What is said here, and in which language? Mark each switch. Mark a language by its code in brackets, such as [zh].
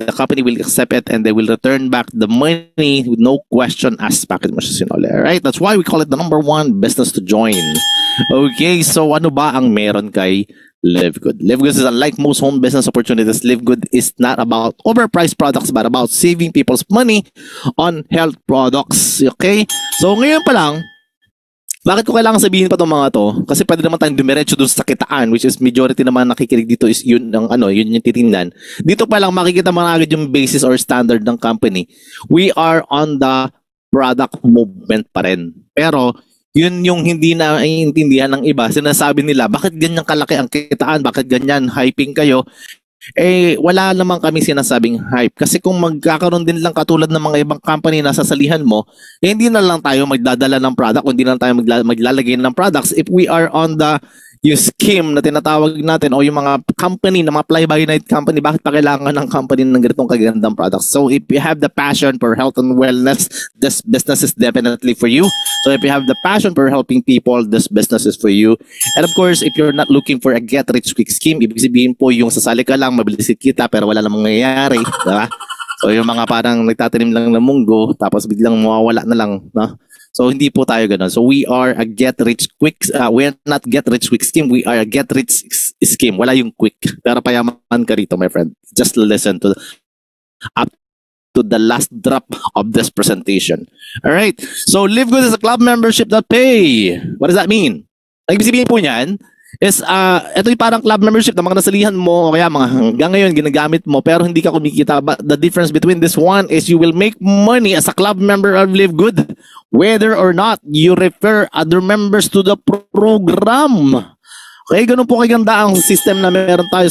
[en] The company will accept it and they will return back the money with no question asked. [tl] Bakit mo siya sinuli? [en] Alright? That's why we call it the #1 business to join. Okay, so [tl] ano ba ang meron kay [en] LiveGood? LiveGood is unlike most home business opportunities. LiveGood is not about overpriced products but about saving people's money on health products. Okay? [tl] So ngayon pa lang, bakit ko kailangan sabihin pa itong mga to? Kasi pwede naman tayong dumiretso dun sa kitaan, which is majority naman nakikinig dito is yun yun yung titingnan. Dito pa lang makikita mo agad yung basis or standard ng company. [en] We are on the product movement pa rin. [tl] Pero yun yung hindi na iintindihan ng iba. Sinasabi nila, bakit ganyan kalaki ang kitaan? Bakit ganyan hyping kayo? Wala naman kami sinasabing hype. Kasi kung magkakaroon din lang katulad ng mga ibang company na sasalihan mo, hindi na lang tayo magdadala ng product, hindi na lang tayo maglalagay ng products. [en] If we are on the [tl] yung scheme na tinatawag natin o yung mga company na mga fly-by-night company, bakit pa kailangan ng company ng ganitong kagandang products? [en] So if you have the passion for health and wellness, this business is definitely for you. So if you have the passion for helping people, this business is for you. And of course, if you're not looking for a get-rich-quick scheme, [tl] ibig sabihin po yung sasali ka lang, mabilis kita pero wala namang mangyayari. Diba? So yung mga parang nagtatanim lang ng munggo, tapos biglang mawawala na lang. No? So hindi po tayo ganun. [en] So we are a get-rich-quick, we're not get-rich-quick scheme, we are a get-rich scheme. [tl] Wala yung quick. Pero payaman ka rito, [en] my friend. Just listen to up to the last drop of this presentation. All right. So LiveGood is a club membership that pay. What does that mean? [tl] Ang ibig sabihin po niyan is ito yung parang club membership na mga nasalihan mo o kaya mga hanggang ngayon ginagamit mo pero hindi ka kumikita. [en] But the difference between this one is you will make money as a club member of LiveGood whether or not you refer other members to the program. [tl] Okay, ganun po kaganda ang system na meron tayo.